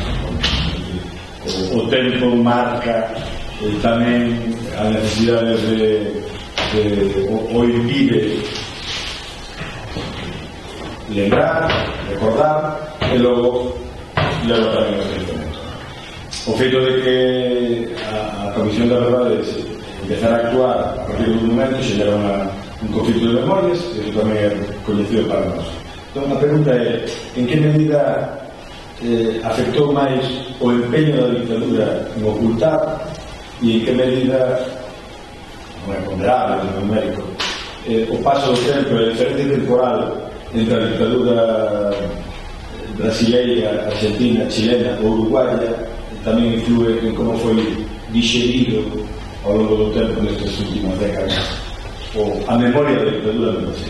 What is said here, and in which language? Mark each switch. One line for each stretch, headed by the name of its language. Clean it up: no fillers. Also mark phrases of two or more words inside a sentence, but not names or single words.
Galician: O tempo marca também a necessidade ou impide lembrar, recordar e logo leva também ao esquecimento. O feito de que a Comisión da Verdade empezar a actuar a partir do momento xera un conflito de memorias, e isso tamén é coñecido para nós. Entón, a pregunta é, en que medida afectou máis o empeño da dictadura en ocultar e en que medida, non é ponderable, non é numérico, o paso do tempo, a diferencia temporal entre a dictadura brasileira, argentina, chilena ou uruguaya tamén influe en como foi digerido ao longo do tempo nestas últimas décadas a memoria da dictadura do Brasil.